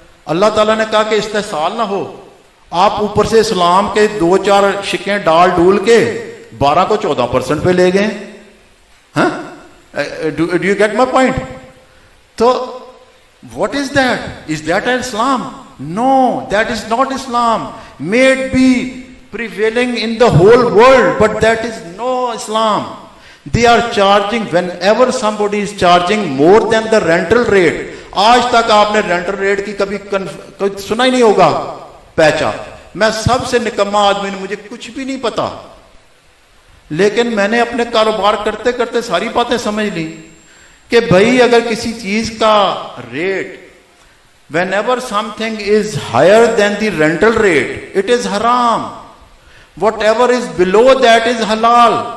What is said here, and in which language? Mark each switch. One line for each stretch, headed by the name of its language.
Urdu: اللہ تعالیٰ نے کہا کہ استحصال نہ ہو, آپ اوپر سے اسلام کے 2-4 شکیں ڈال ڈول کے 12 کو 14% پہ لے گئے.
English: ہاں, do you get my point? تو what is that? Is that Islam? No, that is not Islam. May it be prevailing in the whole world, but that is no Islam. They are charging, whenever somebody is charging more than the rental rate.
Urdu: آج تک آپ نے rental rate کی کبھی سنا ہی نہیں ہوگا پیچا. میں سب سے نکما آدمی, مجھے کچھ بھی نہیں پتا, لیکن میں نے اپنے کاروبار کرتے کرتے ساری باتیں سمجھ لی کہ بھائی اگر کسی چیز کا rate
English: whenever something is higher than the rental rate it is haram, whatever is below that is halal.